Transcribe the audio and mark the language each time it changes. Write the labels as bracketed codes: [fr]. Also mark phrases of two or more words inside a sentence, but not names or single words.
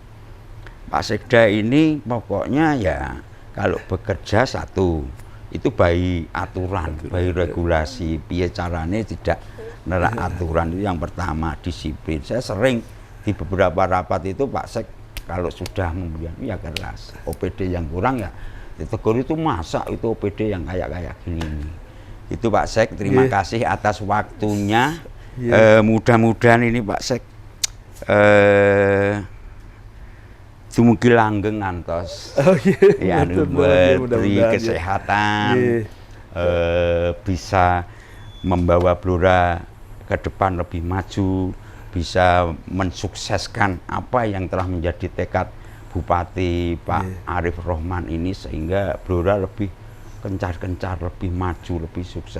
[id] Pak Sekda ini pokoknya ya kalau bekerja satu itu bayi aturan, bayi regulasi, [jv] piye carane [id] tidak nerak aturan itu yang pertama, disiplin. Saya sering di beberapa rapat itu Pak Sek kalau sudah kemudian ya keras, OPD yang kurang ya ditegur, itu masa itu OPD yang kayak gini. Itu Pak Sek, terima kasih atas waktunya. Mudah-mudahan ini Pak Sek [jv] dumugi langgeng ngantos [id] ya beri kesehatan, bisa membawa Blora ke depan lebih maju, bisa mensukseskan apa yang telah menjadi tekad Bupati Pak Arif Rohman ini, sehingga Blora lebih kencar-kencar, lebih maju, lebih sukses.